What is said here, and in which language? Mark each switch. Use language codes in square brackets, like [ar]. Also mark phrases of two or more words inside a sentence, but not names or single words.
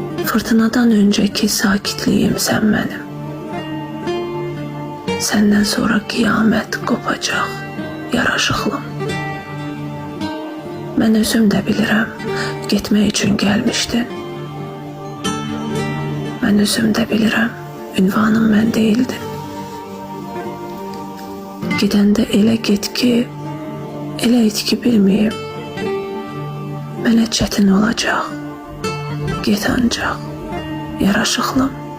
[tr] Fırtınadan önceki sakitliyim sen benim. Senden sonra kıyamet kopacak yaraşıklım. [az] Ben özüm de bilirəm, getmək üçün gəlmişdin. Ben özüm de bilirəm, ünvanım mən deyildin. Gidəndə elə get ki, elə et ki bilməyim. Mənə çətin olacaq, get ancaq, yaraşıqlım.